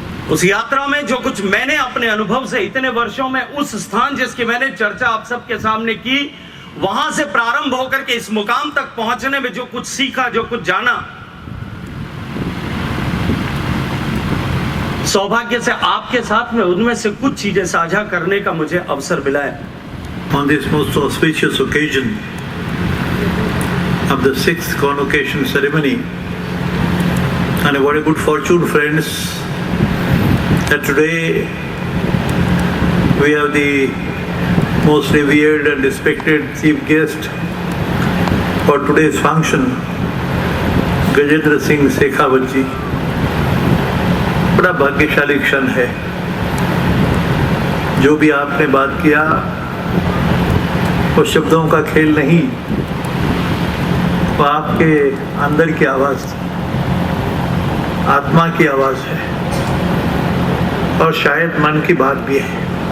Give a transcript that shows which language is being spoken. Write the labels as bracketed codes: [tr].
[hi] उस यात्रा में जो कुछ मैंने अपने अनुभव से इतने वर्षों में, उस स्थान जिसकी मैंने चर्चा आप सबके सामने की, वहां से प्रारंभ होकर के इस मुकाम तक पहुंचने में जो कुछ सीखा, जो कुछ जाना, सौभाग्य से आपके साथ में उनमें से कुछ चीजें साझा करने का मुझे अवसर मिला है। [en] On this most auspicious occasion of the 6th convocation ceremony, and what a good fortune, friends, that today we have the most revered and respected chief guest for today's function, Gajendra Singh Shekhawat ji. [hi] बड़ा भाग्यशाली क्षण है। जो भी आपने बात किया वो शब्दों का खेल नहीं, वो आपके अंदर की आवाज, आत्मा की आवाज है और शायद मन की बात भी है।